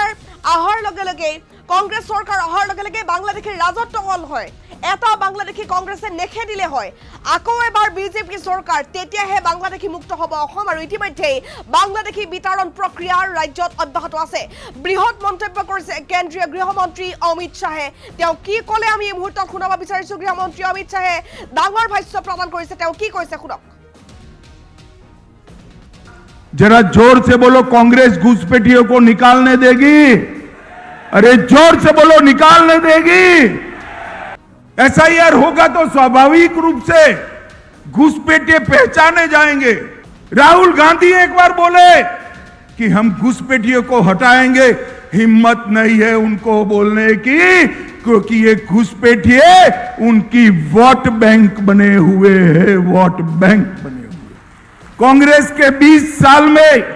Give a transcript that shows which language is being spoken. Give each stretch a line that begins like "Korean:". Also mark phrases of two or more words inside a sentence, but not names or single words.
Assamese: আহাৰ লগে কংগ্ৰেছ চৰকাৰ অহাৰ লগে বাংলাদেশীৰ ৰাজত্ব হ'ল হয় এটা বাংলাদেশী কংগ্ৰেছে নেখেদিলে হয় আকৌ এবাৰ বিজেপি চৰকাৰ তেতিয়াহে বাংলাদেশী মুক্ত হ'ব অসম আৰু ইতিমধ্যে বাংলাদেশী বিতৰণ প্ৰক্ৰিয়াৰ ৰাজ্যত অব্যাহত আছে বৃহৎ মন্তব্য কৰিছে কেন্দ্ৰীয় গৃহমন্ত্ৰী অমিত শাহে তেওঁ কি ক'লে আমি এই মুহূৰ্তত শুনাব বিচাৰিছো গৃহমন্ত্ৰী অমিত শাহে ডাঙৰ ভাষ্য প্ৰদান কৰিছে তেওঁ কি কৈছে শুনক
Hindi: जरा जोर से बोलो कांग्रेस घुसपैठियों को निकालने देगी अरे जोर से बोलो निकालने देगी एसआईआर होगा तो स्वाभाविक रूप से घुसपैठिए पहचाने जाएंगे राहुल गांधी एक बार बोले कि हम घुसपैठियों को हटाएंगे हिम्मत नहीं है उनको बोलने की क्योंकि ये घुसपैठिए उनकी
English: vote bank
Hindi: बने हुए हैं
English: vote bank
Hindi: बने कांग्रेस के 20 साल में